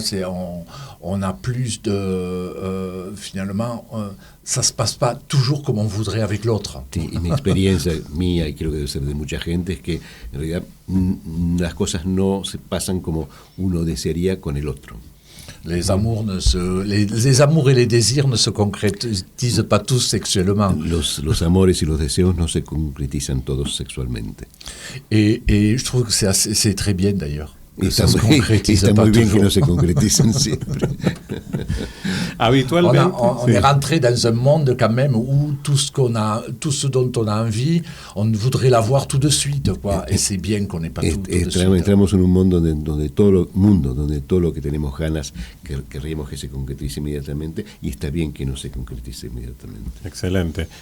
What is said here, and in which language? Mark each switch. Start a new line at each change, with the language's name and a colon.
French: C'est on a plus de finalement, ça se passe pas toujours comme on voudrait avec l'autre.
Spanish: Sí, y mi experiencia mía, y creo que debe ser de mucha gente, es que en realidad las cosas no se pasan como uno desearía con el otro.
French: Les amours les amours et les désirs ne se concrétisent pas tous sexuellement.
Spanish: Los amores y los deseos no se concretizan todos sexualmente.
French: Et je trouve que c'est très bien d'ailleurs.
Spanish: Está muy bien que no se concreticen siempre. Habitualmente.
French: On est rentré dans un monde quand même où tout ce dont on a envie, on voudrait l'avoir tout de suite, quoi. Et c'est bien qu'on n'ait pas tout de suite.
Spanish: Entramos en un mundo donde todo lo que tenemos ganas querríamos que se concretice inmediatamente, y está bien que no se concretice inmediatamente.